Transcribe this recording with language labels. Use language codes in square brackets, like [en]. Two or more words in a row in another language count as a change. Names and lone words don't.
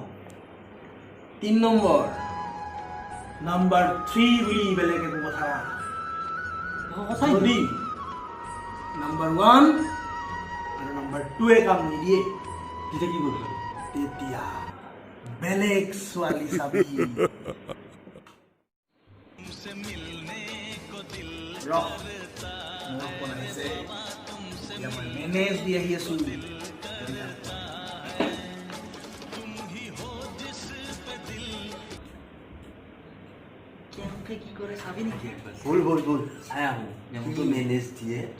[as] 3 নম্বৰ নাম্বাৰ 3 বুলি বেলেগ একো কথা যদি নাম্বাৰ 1 আৰু নাম্বাৰ 2 কাম নিদিয়ে তেতিয়া কি কৰিব তেতিয়া বেলেগ ছোৱালী চাবি [hi] तुमसे मिलने को दिल [as] ৰহ মোৰ ফোন আহিছে এতিয়া মই মেনেজ দি আহি আছো কি কৰে চাবি নেকি বল চাই আহোঁ নেমটো মেনেজ দিয়ে